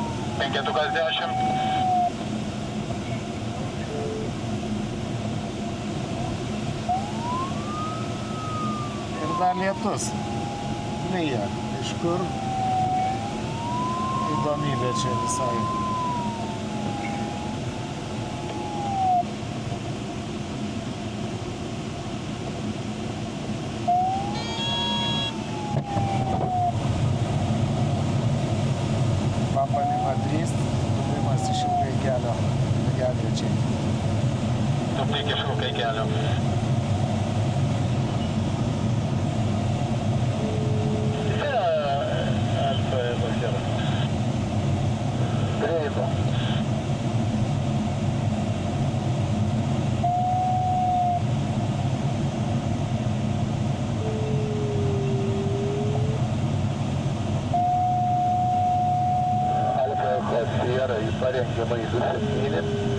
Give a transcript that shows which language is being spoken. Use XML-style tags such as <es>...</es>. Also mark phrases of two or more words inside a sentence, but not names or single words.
<lt>510. Ir dar lietus. Lyja. Iš kur? Įdomybė čia visai. Papa Lima 3, tupimas iš ilgai kelio, lygiagrečiai. Tupik iš ilgai kelio. Greitai. Sierra į parengiamą į 27.</lt>